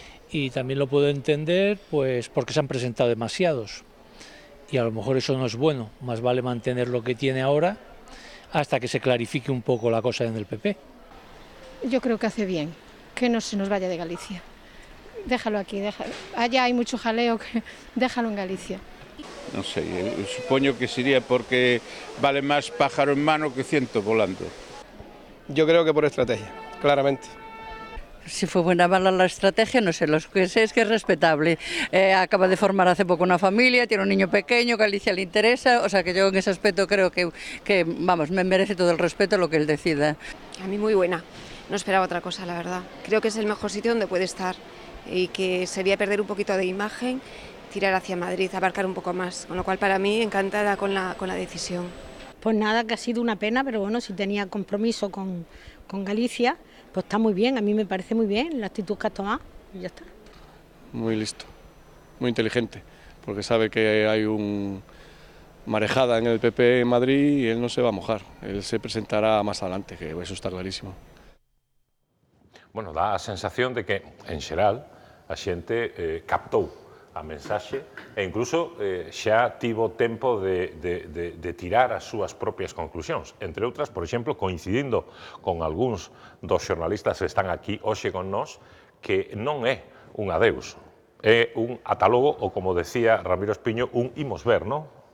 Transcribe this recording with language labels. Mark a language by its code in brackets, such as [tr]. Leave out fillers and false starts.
[es] Y también lo puedo entender pues porque se han presentado demasiados y a lo mejor eso no es bueno, más vale mantener lo que tiene ahora hasta que se clarifique un poco la cosa en el PP. Yo creo que hace bien que no se nos vaya de Galicia, déjalo aquí, allá hay mucho jaleo, déjalo en Galicia. [gl] Non sei, supoño que sería porque vale máis [es] pájaro en mano que ciento volando. Yo creo que por estrategia, claramente. Si fue buena o mala la estrategia, no sé, lo que sé es que es respetable. Acaba de formar hace poco una familia, tiene un niño pequeño, Galicia le interesa, o sea que yo en ese aspecto creo que vamos, me merece todo el respeto lo que él decida. A mí muy buena, no esperaba otra cosa, la verdad. Creo que es el mejor sitio donde puede estar y que sería perder un poquito de imagen, tirar hacia Madrid, abarcar un poco más, con lo cual para mí encantada con la decisión. Pues nada, que ha sido una pena, pero bueno, si tenía compromiso con Galicia, pues está muy bien, a mí me parece muy bien la actitud que ha tomado y ya está. Muy listo, muy inteligente, porque sabe que hay una marejada en el PP en Madrid y él no se va a mojar, él se presentará más adelante, que eso está clarísimo. [gl] Bueno, dá a sensación de que, en xeral, a xente captou a mensaxe e incluso xa tivo tempo de tirar as súas propias conclusións. Entre outras, por exemplo, coincidindo con algúns dos xornalistas que están aquí hoxe con nós, que non é un adeus, é un atálogo, ou como decía Ramiro Espiño, un imos ver, non?